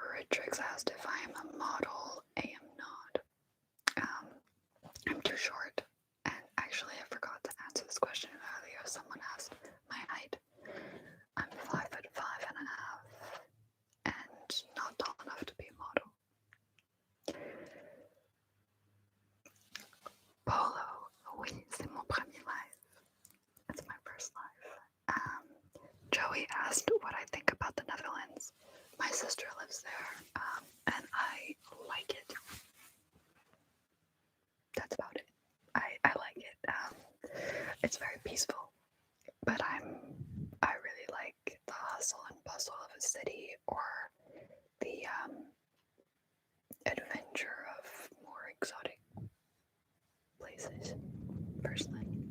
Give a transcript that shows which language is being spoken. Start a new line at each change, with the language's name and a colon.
English: Trix asked if I am a model. I am not. I'm too short. And actually, I forgot to answer this question earlier. Someone asked my height. I'm 5'5" and a half, and not tall enough to be a model.
French: Polo, oui, c'est mon premier live.
English: It's my first live. Joey asked what I think about the Netherlands. My sister lives there, and I like it. That's about it. I like it. It's very peaceful, but I really like the hustle and bustle of a city, or the adventure of more exotic places, personally.